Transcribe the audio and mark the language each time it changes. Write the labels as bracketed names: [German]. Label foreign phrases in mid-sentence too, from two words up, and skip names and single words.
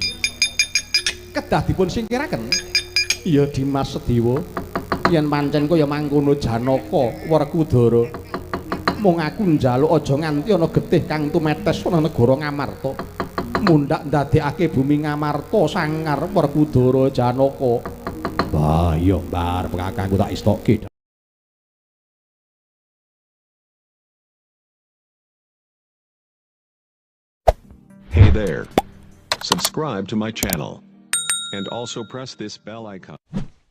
[Javanese] Kedah dipun singkiraken. Iya Dimas Sedewa, yen pancen kaya mangkono Janaka Werkudara. Mung aku njaluk aja nganti ana getih kang tumetes ana negara Ngamarta. Mundhak ndadekake bumi Ngamarta sangar Werkudara Janaka. Wah, iya mbar kakangku tak istokke. [English] Hey there. Subscribe to my channel. And also press this bell icon.